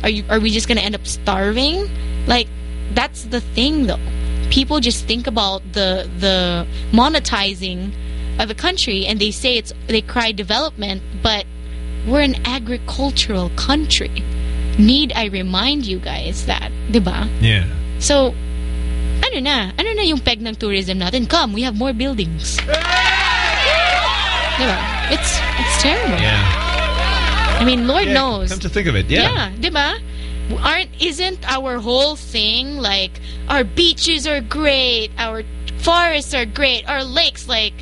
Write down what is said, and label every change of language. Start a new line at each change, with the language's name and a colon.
English: Are we just going to end up starving? Like, that's the thing, though. People just think about the monetizing of a country, and they say they cry development, but we're an agricultural country. Need I remind you guys that, diba? Yeah.
Filipino: So, ano na yung peg ng tourism natin?
English: Come, we have more buildings. Yeah. Diba? It's terrible. Yeah. I mean, Lord knows. Come to think of it, yeah. Yeah, diba? Isn't our whole thing, like, our beaches are great, our forests are great, our lakes, like...